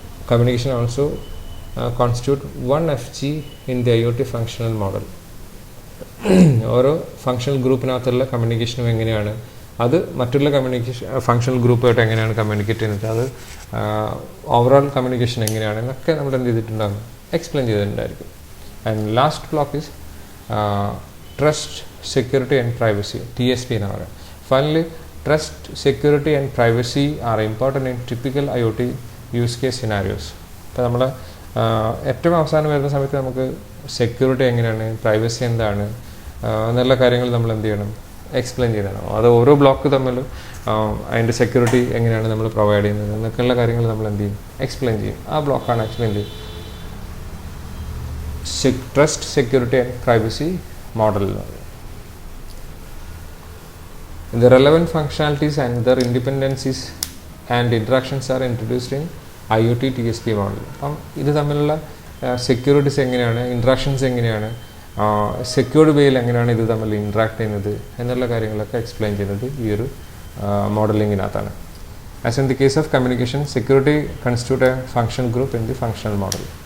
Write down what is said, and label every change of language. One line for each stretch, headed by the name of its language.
English: Communication also constitute one FG in the IoT functional model.
Malayalam: ഓരോ functional ഗ്രൂപ്പിനകത്തുള്ള കമ്മ്യൂണിക്കേഷനും എങ്ങനെയാണ്, അത് മറ്റുള്ള കമ്മ്യൂണിക്കേഷൻ ഫങ്ഷണൽ ഗ്രൂപ്പായിട്ട് എങ്ങനെയാണ് കമ്മ്യൂണിക്കേറ്റ് ചെയ്യുന്നത്, അത് ഓവറോൾ കമ്മ്യൂണിക്കേഷൻ എങ്ങനെയാണ് എന്നൊക്കെ നമ്മൾ എന്ത് ചെയ്തിട്ടുണ്ടാകും, explain ചെയ്തിട്ടുണ്ടായിരിക്കും.
English: and last block is trust, security and privacy, TSP
Malayalam: എന്ന് പറയാം.
English: Finally trust, security and privacy are important in typical IoT use case scenarios.
Malayalam: ഇപ്പോൾ നമ്മൾ ഏറ്റവും അവസാനം വരുന്ന സമയത്ത് നമുക്ക് സെക്യൂരിറ്റി എങ്ങനെയാണ്, പ്രൈവസി എന്താണ് എന്നുള്ള കാര്യങ്ങൾ നമ്മൾ എന്ത് ചെയ്യണം, എക്സ്പ്ലെയിൻ ചെയ്യണം. അത് ഓരോ ബ്ലോക്ക് തമ്മിൽ അതിൻ്റെ സെക്യൂരിറ്റി എങ്ങനെയാണ് നമ്മൾ പ്രൊവൈഡ് ചെയ്യുന്നത് എന്നൊക്കെയുള്ള കാര്യങ്ങൾ നമ്മൾ എന്ത് ചെയ്യും, എക്സ്പ്ലെയിൻ ചെയ്യും. ആ ബ്ലോക്കാണ് ആക്ച്വലി എന്ത് trust, security and privacy model എന്ന് പറയുന്നത്.
English: The relevant functionalities and their independencies and interactions are introduced in IoT TSP model.
Malayalam: അപ്പം ഇത് തമ്മിലുള്ള സെക്യൂരിറ്റീസ് എങ്ങനെയാണ്, ഇൻട്രാക്ഷൻസ് എങ്ങനെയാണ്, സെക്യൂർഡ് വേയിൽ എങ്ങനെയാണ് ഇത് തമ്മിൽ ഇൻട്രാക്ട് ചെയ്യുന്നത് എന്നുള്ള കാര്യങ്ങളൊക്കെ എക്സ്പ്ലെയിൻ ചെയ്യുന്നത് ഈ ഒരു മോഡലിങ്ങിനകത്താണ്.
English: As in the case of communication, security constitute a functional group in the functional model.